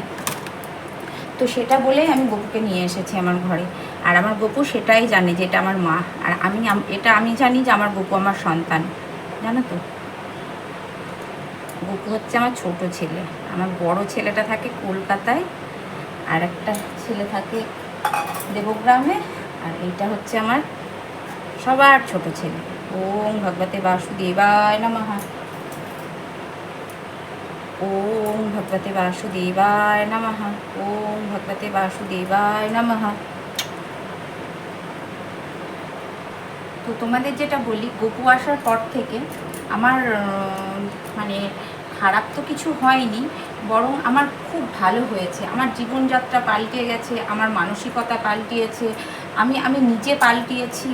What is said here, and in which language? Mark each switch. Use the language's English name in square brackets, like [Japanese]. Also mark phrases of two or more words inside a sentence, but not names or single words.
[Bangla] তো সেটা বলেই আমি গপুকে নিয়ে এসেছি আমার ঘরে, আর আমার গপু সেটাই জানে যে এটা আমার মা, আর আমি জানি যে আমার গপু আমার সন্তান, জানো তো। গপু হচ্ছে আমার ছোট ছেলে। আমার বড় ছেলেটা থাকে কলকাতায়, আর একটা ছেলে থাকে দেবগ্রামে, আর এইটা হচ্ছে আমার সবার ছোট ছেলে। [Sanskrit] ওম ভগবতে বাসুদেবায় নমঃ। ওম ভগবতে বাসুদেবায় নমঃ। ওম ভগবতে বাসুদেবায় নমঃ। [Bangla] তো তোমাদের যেটা বলি, গপু আসার পর থেকে আমার মানে খারাপ তো কিছু হয়নি, বরং আমার খুব ভালো হয়েছে। আমার জীবনযাত্রা পাল্টে গেছে, আমার মানসিকতা পাল্টিয়েছে, আমি আমি নিজে পাল্টিয়েছি।